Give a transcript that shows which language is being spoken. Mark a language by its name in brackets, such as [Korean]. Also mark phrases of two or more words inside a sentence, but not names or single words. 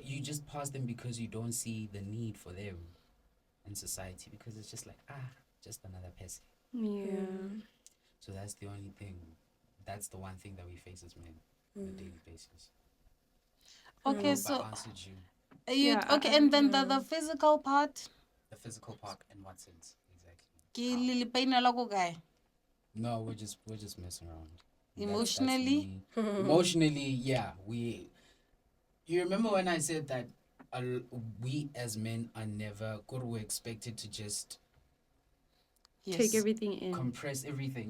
[English] You just pass them because you don't see the need for them in society because it's just like just another person. Yeah. So that's the only thing. That's the one thing that we face as men on a daily basis. Okay, I so answered you. okay, and then the physical part. The physical part in what sense exactly? [Tswana] Ke le paina la go kae? [English] No, we're just messing around. Emotionally? Emotionally, yeah. You remember when I said that we as men are never we're expected to just Yes. Take everything in compress everything.